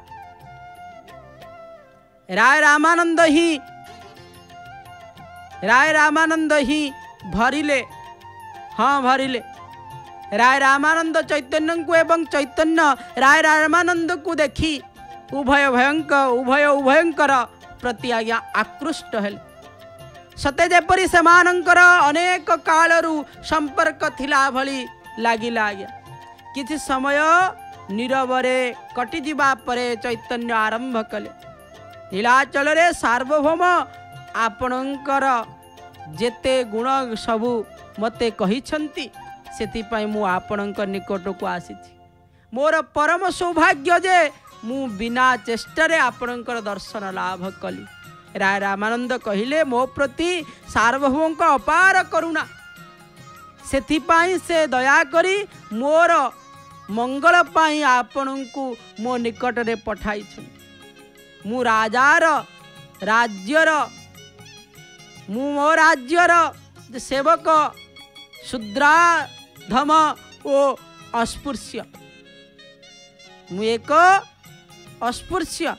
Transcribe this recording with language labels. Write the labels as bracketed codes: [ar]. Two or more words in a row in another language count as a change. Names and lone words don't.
[or] ରାୟ ରାମାନନ୍ଦ ହିଁ ଭରିଲେ। ହଁ ଭରିଲେ। ରାୟ ରାମାନନ୍ଦ ଚୈତନ୍ୟ କୁ ଏବଂ ଚୈତନ୍ୟ ରାୟ ରାମାନନ୍ଦ କୁ ଦେଖି ଉଭୟ ଉଭୟଙ୍କର ପ୍ରତି ଆଜ୍ଞା ଆକୃଷ୍ଟ ହେଲେ। ସତେ ଯେପରି ସେମାନଙ୍କର ଅନେକ କାଳରୁ ସମ୍ପର୍କ ଥିଲା ଭଳି ଲାଗିଲା ଆଜ୍ଞା। କିଛି ସମୟ ନୀରବରେ କଟି ଯିବା ପରେ ଚୈତନ୍ୟ ଆରମ୍ଭ କଲେ। ନୀଳାଚଳ ରେ ସାର୍ବଭୌମ ଆପଣଙ୍କର ଯେତେ ଗୁଣ ସବୁ ମତେ କହିଛନ୍ତି ସେଥିପାଇଁ ମୁଁ ଆପଣଙ୍କ ନିକଟ କୁ ଆସିଛି। ମୋର ପରମ ସୌଭାଗ୍ୟ ଯେ ମୁଁ ବିନା ଚେଷ୍ଟାରେ ଆପଣଙ୍କର ଦର୍ଶନ ଲାଭ କଲି। ରାୟ ରାମାନନ୍ଦ କହିଲେ ମୋ ପ୍ରତି ସାର୍ବଭୌମ କା ଅପାର କରୁଣା, ସେଥିପାଇଁ ସେ ଦୟା କରି ମୋର ମଙ୍ଗଳ ପାଇଁ आपणଙ୍କୁ ମୋ ନିକଟ ରେ ପଠାଇଛନ୍ତି। ମୁଁ ରାଜାର ରାଜ୍ୟର ମୋ ରାଜ୍ୟର ସେବକ ଶୂଦ୍ରାଧମ ଓ ଅସ୍ପୃଶ୍ୟ। ମୁଁ ଏକ ଅସ୍ପୃଶ୍ୟ।